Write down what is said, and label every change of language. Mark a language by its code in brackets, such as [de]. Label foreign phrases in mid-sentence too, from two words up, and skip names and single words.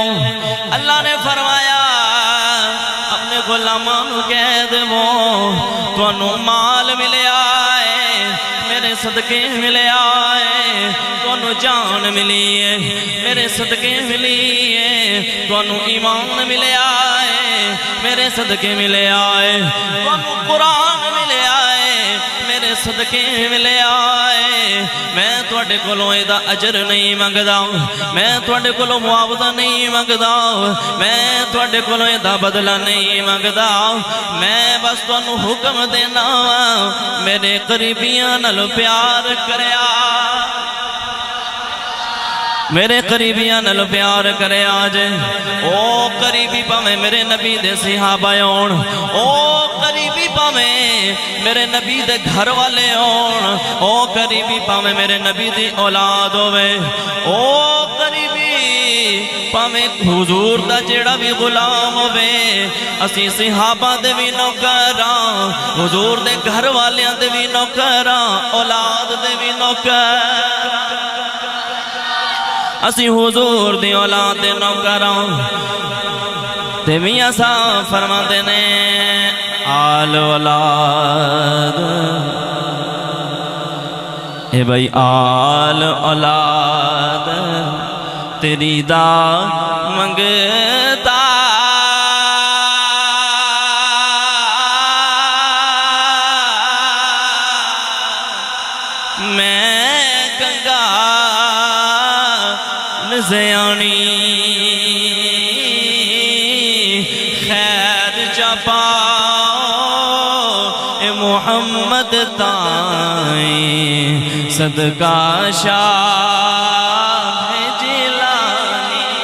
[pa] اللہ نے فرمایا اپنے غلاموں نو کہہ دیو تو انہوں مال ملے آئے میرے صدقے ملے آئے، تو انہوں جان ملی ہے میرے صدقے ملی ہے، تو انہوں ایمان ملے آئے میرے صدقے ملے آئے، تو انہوں قرآن ملے آئے میرے صدقے ملے آئے۔ میں تواڈے کولوں اے دا اجر نہیں منگدا، میں تواڈے کولوں معاوضہ نہیں منگدا، میں تواڈے کولوں اے دا بدلہ نہیں منگدا، میں بس تانوں حکم دینا میرے قریبیاں نال پیار کریا، میرے قریبیاں نال پیار کرے آجے۔ او قریبی پاویں میرے نبی دے صحابہ ہون، او قریبی پاویں میرے نبی دے گھر والے ہون، او قریبی پاویں میرے نبی دی اولاد ہوئے، او قریبی پاویں حضور دا جیڑا بھی غلام ہوئے، اسی صحابہ دے بھی نوکراں، حضور دے گھر والیاں دے بھی نوکراں، اولاد دے بھی نوکراں، اسی حضور دی اولاد دے نوکراں تے میاں صاحب فرماندے نے آل اولاد، اے بھائی آل اولاد تیری دا منگتا، میں گنگا زیانی خیر چپاؤ اے محمد تائیں صدقہ شاہ جیلانی۔